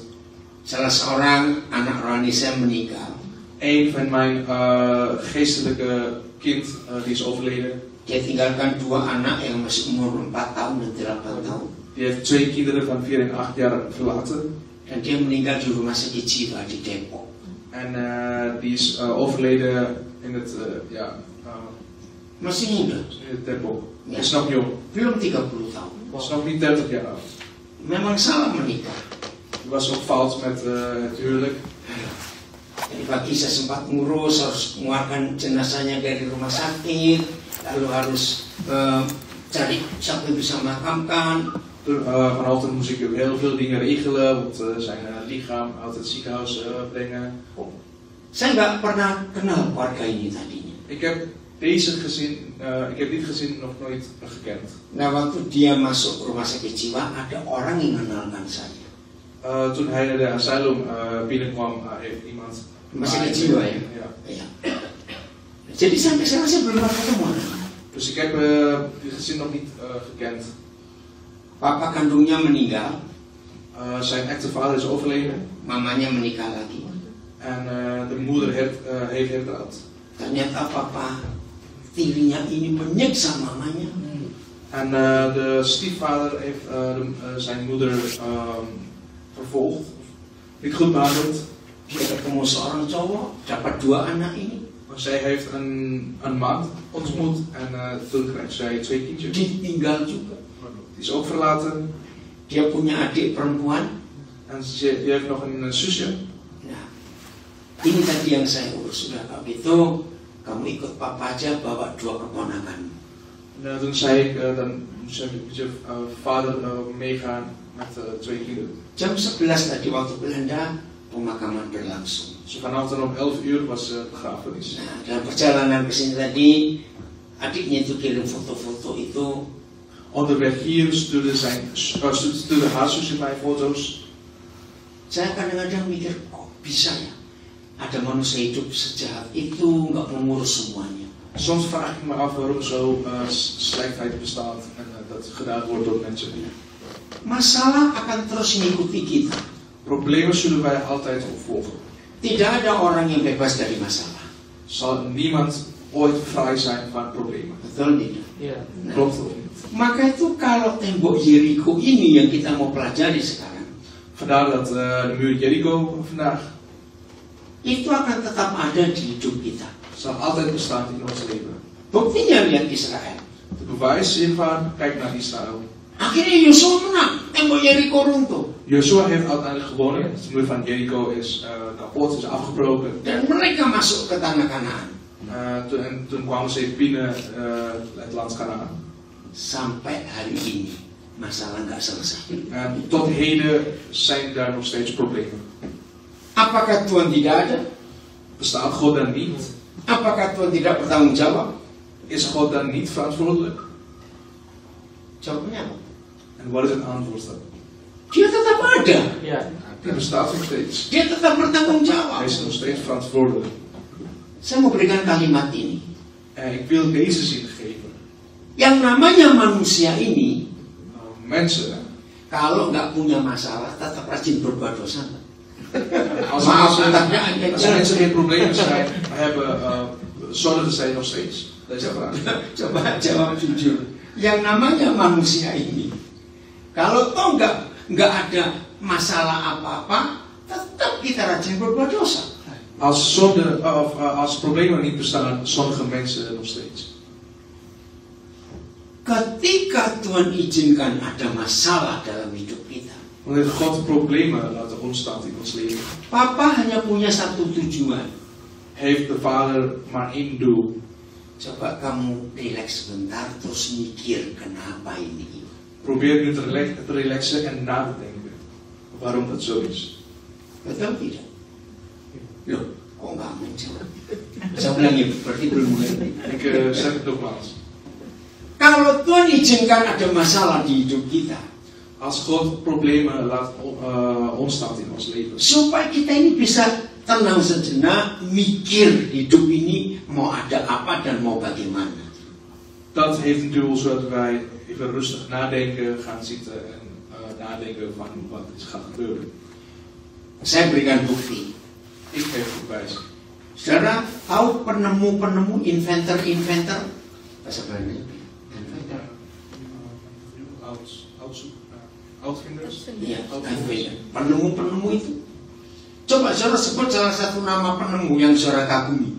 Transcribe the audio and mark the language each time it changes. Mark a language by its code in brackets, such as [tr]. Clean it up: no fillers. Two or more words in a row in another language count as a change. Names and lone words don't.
[id] Salah seorang anak rohani saya meninggal. [nl] Een van mijn geestelijke kind die is overleden. [id] Dia tinggalkan 2 anak yang masih umur 4 tahun dan 8 tahun. [nl] Die heeft 2 kinderen van 4 en 8 jaar verlaten. [id] Dan dia meninggal di rumah sakit jiwa di Depok. [nl] En die is overleden in het, [id] Masih muda. [nl] in het Depok. Ja. Is nog jong. [id] Belum 30 tahun. [nl] Is nog niet 30 jaar oud. [id] Memang salah menikah. [nl] Die was ook fout met het huwelijk. [id] Jadi pagi saya sempat ngurus, harus mengeluarkan jenazahnya dari rumah sakit, lalu harus cari siapa yang bisa makamkan. [nl] Vanochtend moest ik heel veel dingen regelen, want zijn lichaam uit het ziekenhuis brengen. [id] Saya nggak pernah kenal keluarga ini tadinya. [nl] Ik heb deze gezin, ik heb dit gezin nog nooit gekend. [id] Nah, waktu dia masuk rumah sakit jiwa, ada orang yang mengenalkan saya. [nl] Toen hij naar de asylum binnenkwam, heeft iemand... [id] Rumah sakit jiwa ya? [nl] Ja. [id] Jadi sampai sekarang saya belum pernah ketemu. [nl] Dus ik heb dit gezin nog niet gekend. [id] Papa kandungnya meninggal, [nl] Zijn echte vader is overleden [id] mamanya menikah lagi. [nl] en de moeder heeft hertrouwd. [id] Ternyata papa tirinya ini menyiksa mamanya. [nl] En de stiefvader heeft zijn moeder vervolgd, niet goed behandeld. [id] Dia ketemu seorang cowok, dapat 2 anak ini. [nl] Maar zij heeft een man ontmoet en toen krijgt zij 2 kindjes. [id] Ditinggal juga. [nl] Die is ook verlaten [id] Dia punya adik perempuan. [nl] en die heeft nog een zusje. [id] Nah, ini tadi yang saya urus. Sudah kalau gitu, kamu ikut papa aja bawa 2 keponakan. [nl] En toen zei ik, dan moet je vader meegaan met 2 kinderen. [id] Jam 11 tadi waktu Belanda, pemakaman berlangsung. [nl] Dus vanochtend om 11 uur was de begrafenis. [id] Nah, dalam perjalanan ke sini tadi, adiknya itu kirim foto-foto itu. [nl] Onderweg hier stuurde haar zusje mij foto's. [id] Saya kadang-kadang mikir, kok bisa ya? Ada manusia hidup sejahat itu, nggak mengurus semuanya. [nl] Soms vraag ik me af waarom zo slechtheid bestaat en dat gedaan wordt door mensen. [id] Masalah akan terus mengikuti kita. [nl] Problemen zullen wij altijd opvolgen. [id] Tidak ada orang yang bebas dari masalah. [nl] Zal niemand ooit vrij zijn van problemen. [id] Betul tidak? Ya. Nah, [nl] Klopt of niet? [id] maka itu kalau tembok Jericho ini yang kita mau pelajari sekarang, [nl] Vandaar dat de muur Jericho vandaag [id] itu akan tetap ada di hidup kita. [nl] zal altijd bestaan in ons leven. [id] Buktinya lihat Israel. [nl] De bewijs hiervan, kijk naar Israël. [id] Akhirnya Yosua menang, tembok Jericho runtuh. [nl] Joshua heeft uiteindelijk gewonnen. De muur van Jericho is kapot, is afgebroken. [id] Dan mereka masuk ke tanah Kanaan. [nl] Toen kwamen ze binnen het land Kanaan. [id] Sampai hari ini masalah nggak selesai. [nl] En tot heden zijn daar nog steeds problemen. [id] Apakah Tuhan tidak ada? [nl] Bestaat God dan niet? [id] Apakah Tuhan tidak bertanggung jawab? [nl] Is God dan niet verantwoordelijk? [id] Jawabnya apa? [nl] En wat is het antwoord dan? [id] Dia tetap ada. Ya. [nl] Hij bestaat nog steeds. [id] Dia tetap bertanggung jawab. [nl] Hij is nog steeds verantwoordelijk. [id] Saya mau berikan kalimat ini. [nl] En ik wil deze zin geven. [id] Yang namanya manusia ini, [nl] Mensen, [id] kalau nggak punya masalah, tetap rajin berbuat dosa. [nl] als mensen geen problemen hebben, zorgen zij nog steeds. Deze vraag. [id] Coba jawab jujur. Yang namanya manusia ini, kalau toh nggak ada masalah apa-apa, tetap kita rajin berbuat dosa. [nl] Als problemen niet bestaan, zondigen mensen nog steeds. [id] Ketika Tuhan izinkan ada masalah dalam hidup kita, [nl] Wanneer God problemen laat ontstaan in ons leven, [id] Papa hanya punya satu tujuan. [nl] heeft de Vader maar één doel. [id] Coba kamu relax sebentar, terus mikir kenapa ini. [nl] Probeer nu te relaxen en na te denken waarom dat zo is. [id] Betul tidak? Loh, kok nggak menjawab? Saya bilang ya, berarti belum mulai. [nl] Ik zeg het nogmaals. [id] Kalau Tuhan izinkan ada masalah di hidup kita, [nl] Als God problemen laat ontstaan in ons leven, [id] supaya kita ini bisa tenang sejenak, mikir hidup ini mau ada apa dan mau bagaimana. [nl] dat heeft een doel zodat wij even rustig nadenken, gaan zitten en nadenken van wat er gaat gebeuren. [id] Saya berikan bukti. [nl] Ik geef bewijs. [id] Saudara tahu penemu-penemu, inventor, bahasa Belanda, inventor, [nl] Uitvinders? [id] Iya, penemu-penemu itu. Coba saudara sebut salah satu nama penemu yang saudara kagumi.